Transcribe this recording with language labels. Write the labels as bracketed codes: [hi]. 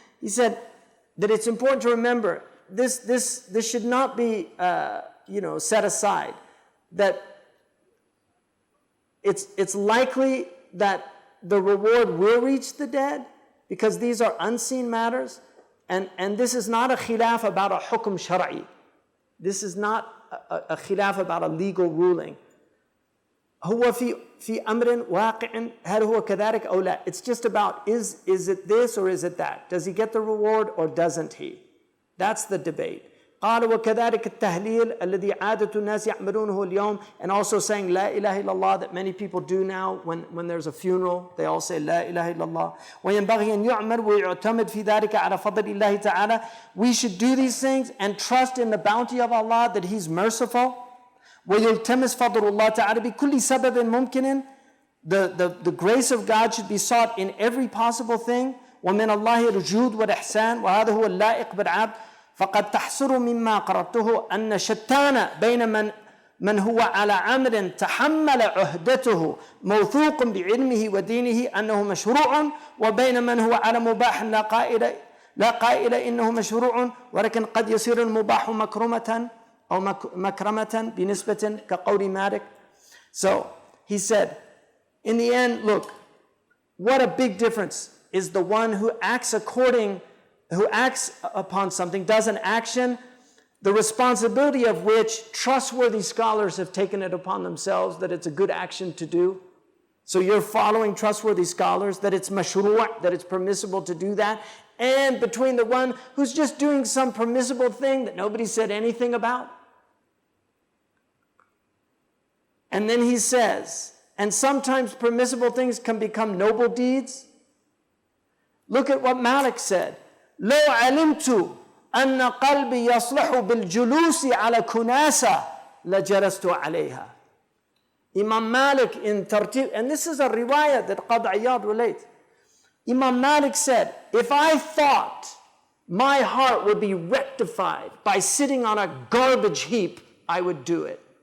[en] He said that it's important to remember this should not be set aside, that it's likely that the reward will reach the dead because these are unseen matters, and this is not a khilaf about a hukm shar'i. This is not a khilaf about a legal ruling. [ar] هو في أمر واقع هل هو كذلك أو لا. [en] It's just about is it this or is it that? Does he get the reward or doesn't he? That's the debate. [ar] قال وكذلك التهليل الذي عادة الناس يعملونه اليوم, [en] and also saying [ar] لا إله إلا الله [en] that many people do now when there's a funeral, they all say لا إله إلا الله. [ar] وينبغي أن يعمل ويعتمد في ذلك على فضل الله تعالى. [en] We should do these things and trust in the bounty of Allah that He's merciful. [ar] ويلتمس فضل الله تعالى بكل سبب ممكن. [en] The grace of God should be sought in every possible thing. [ar] ومن الله الجود والإحسان وهذا هو اللائق بالعبد. فقد تحصل مما قرأته أن شتان بين من هو على أمر تحمل عهدته موثوق بعلمه ودينه أنه مشروع وبين من هو على مباح لا قائل إنه مشروع ولكن قد يصير المباح مكرمة أو مكرمة بنسبة كقول مالك. [en] So he said, in the end, look, what a big difference is the one who acts upon something, does an action, the responsibility of which trustworthy scholars have taken it upon themselves that it's a good action to do. So you're following trustworthy scholars that it's mashru', that it's permissible to do that, and between the one who's just doing some permissible thing that nobody said anything about. And then he says, and sometimes permissible things can become noble deeds. Look at what Malik said. [ar] لو علمت أن قلبي يصلح بالجلوس على كناسة لجلست عليها. [en] Imam Malik in Tartib, and this is a riwayah that Qadi Iyad relates. Imam Malik said, if I thought my heart would be rectified by sitting on a garbage heap, I would do it.